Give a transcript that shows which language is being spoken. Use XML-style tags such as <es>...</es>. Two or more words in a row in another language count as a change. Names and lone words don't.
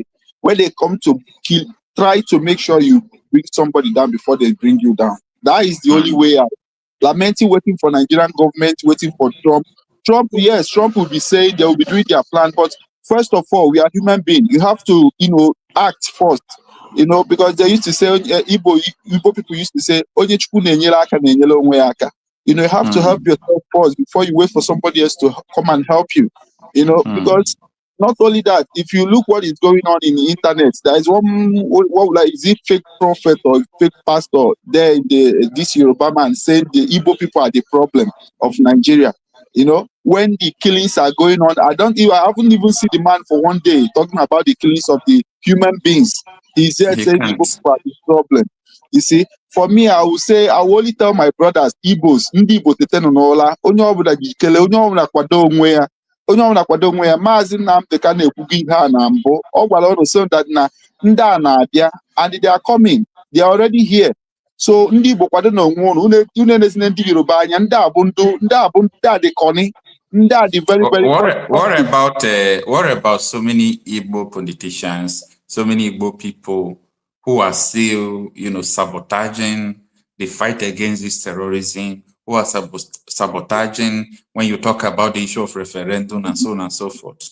<en>When they come to kill, try to make sure you bring somebody down before they bring you down. That is the only way out. Lamenting, waiting for Nigerian government, waiting for Trump. Yes, Trump will be saying they will be doing their plan, but first of all, we are human beings. You have to, you know, act first. You know, because they used to say, Igbo people used to say,</en> <ig>"Onye chukwu na-enyere aka na-enyere onwe aka."</ig> <en>You know, you have to help yourself first before you wait for somebody else to come and help you. You know, because not only that, if you look what is going on in the internet, there is is it fake prophet or fake pastor there in this Yoruba man saying the Igbo people are the problem of Nigeria. You know, when the killings are going on, I haven't even seen the man for one day talking about the killings of the human beings. He's there saying Igbo people are the problem. You see, for me, I will only tell my brothers,</en> <ig>Igbos, ndị Igbo tete n'ụla, onye ọbụla jikele, onye ọbụla kwado onwe ya, Maazị Nnamdi ka na-ekwugo ihe a na mbụ, ọ gwara ọnụ</ig> <en>so that</en> <ig>na ndị a na-abịa,</ig> <en>and they are coming, they are already here.</en> <ig>So ndị Igbo kwado n'onwe unu, unu enezine ndị Yoruba anya, ndị a dị kọni, ndị a dị</ig> <en>very, very. What about so many Igbo politicians, so many Igbo people who are still, you know, sabotaging the fight against this terrorism, who are sabotaging when you talk about the issue of referendum and so on and so forth?</en>